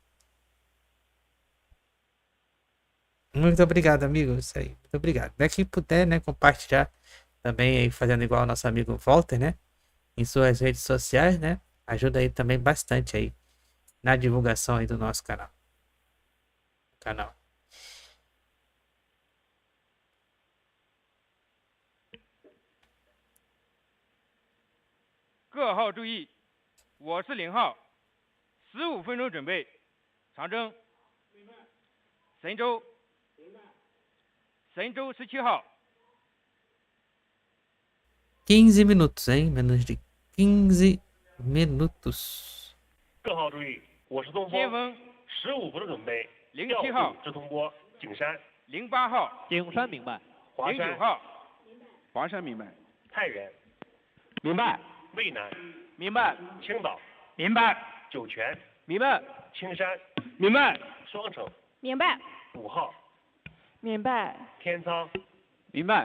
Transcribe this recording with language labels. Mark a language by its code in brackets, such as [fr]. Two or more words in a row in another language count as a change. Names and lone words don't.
[pt] Muito obrigado, amigo. Isso aí. Muito obrigado. Quem puder, né, compartilhar também aí, fazendo igual ao nosso amigo Walter, né? Em suas redes sociais, né? Ajuda aí também bastante aí na divulgação aí do nosso canal. [zh] 各号注意，我是0号，15分钟准备，长征，神舟17号。 [pt] 15 minutos, hein? Menos de 15 minutos. [zh] 各号注意，我是东风，15分钟准备，07号直通波景山，08号景山明白，09号华山明白，太原明白，渭南明白，青岛明白，酒泉明白，青山明白，双城明白， 5号明白，天仓明白。